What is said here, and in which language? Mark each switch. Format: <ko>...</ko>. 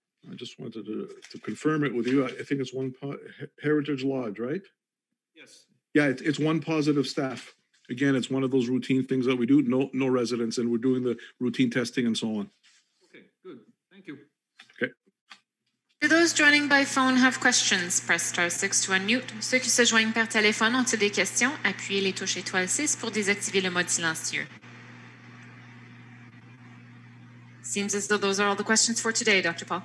<en>I just wanted to confirm it with you. I think it's one Heritage Lodge, right? Yes. Yeah, it's one positive staff. Again, it's one of those routine things that we do. No residents, and we're doing the routine testing and so on. Okay, good. Thank you. Okay. For those joining by phone have questions, press star 6 to unmute.</en> <fr>Ceux qui se joignent par téléphone ont-ils des questions? Appuyez les touches étoile 6 pour désactiver le mode silencieux.</fr> <en>Seems as though those are all the questions for today, Dr. Paul.</en>